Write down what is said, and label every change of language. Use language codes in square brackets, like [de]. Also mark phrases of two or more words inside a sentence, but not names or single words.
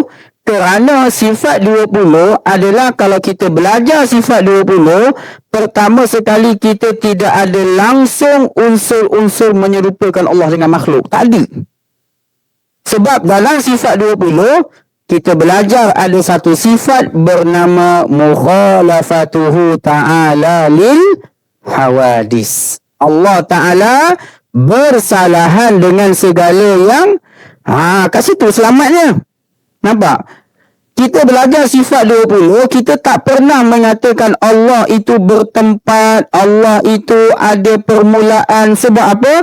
[ms] Kerana sifat 20 adalah kalau kita belajar sifat 20, pertama sekali kita tidak ada langsung unsur-unsur menyerupakan Allah dengan makhluk. Tak ada. Sebab dalam sifat 20, kita belajar ada satu sifat bernama [ar] مخالفته تعالى للحوادث. [ms] Allah Ta'ala bersalahan dengan segala yang kat situ selamatnya. Nampak? Kita belajar sifat 20, kita tak pernah mengatakan Allah itu bertempat, Allah itu ada permulaan. Sebab apa?